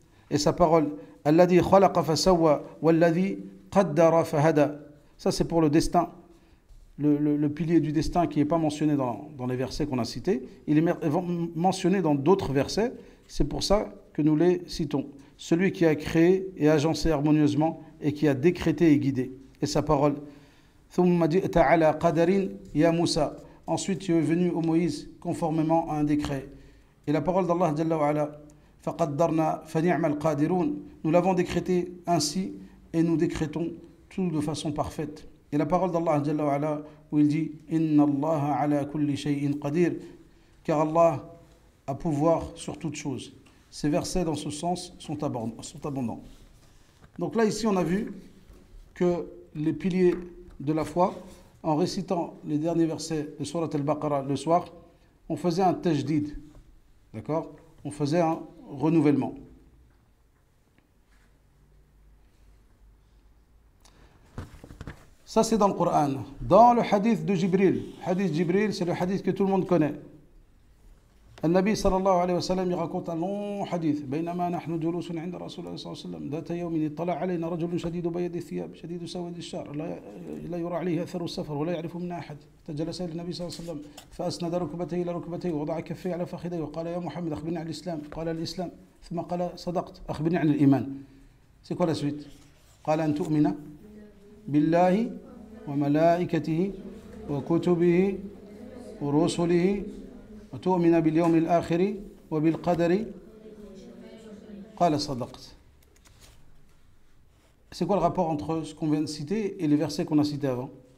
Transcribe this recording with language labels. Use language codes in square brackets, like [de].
[fr] Et sa parole, [ar] alladhi khalaqa fasawwa walladhi qaddara fahada. [fr] Ça c'est pour le destin. Le pilier du destin qui n'est pas mentionné dans les versets qu'on a cités, il est mentionné dans d'autres versets, c'est pour ça que nous les citons. Celui qui a créé et agencé harmonieusement et qui a décrété et guidé. Et sa parole, [ar] ثُمَّ جِئْتَ عَلَى قَدَرٍ يَا Moussa. [fr] Ensuite tu es venu au Moïse conformément à un décret. Et la parole d'Allah Jalla wa Ala, [ar] فَقَدَّرْنَا فَنِعْمَ الْقَادِرُونَ. [fr] Nous l'avons décrété ainsi et nous décrétons tout de façon parfaite. Et la parole d'Allah Jalla wa Ala, où il dit [ar] Inna Allah ala kulli shay'in qadir, [fr] car Allah a pouvoir sur toute chose. Ces versets dans ce sens sont abondants. Donc là ici on a vu que les piliers de la foi en récitant les derniers versets de Surat al-Baqarah le soir, on faisait un tajdid, d'accord? On faisait un renouvellement. Ça, c'est dans le Coran. Dans le hadith de Jibril, hadith Jibril, c'est le hadith que tout le monde connaît. [ar] النبي صلى الله عليه وسلم يراكوت [fr] un long [ar] حديث بينما نحن جلوس عند رسول الله صلى الله عليه وسلم ذات يوم اطلع علينا رجل شديد بيض الثياب شديد سواد الشعر لا يرى عليه اثر السفر ولا يعرف منا احد فجلس الى النبي صلى الله عليه وسلم فاسند ركبتيه الى ركبتيه ووضع كفيه على فخذيه وقال يا محمد اخبرني عن الاسلام قال الاسلام ثم قال صدقت اخبرني عن الايمان. [fr] C'est quoi la suite? [ar] قال ان تؤمن بالله وملائكته وكتبه ورسله وتؤمن باليوم الآخر وبالقدر قال صدقت. [fr] C'est quoi le rapport entre ce qu'on vient de citer et les versets qu'on a cités avant?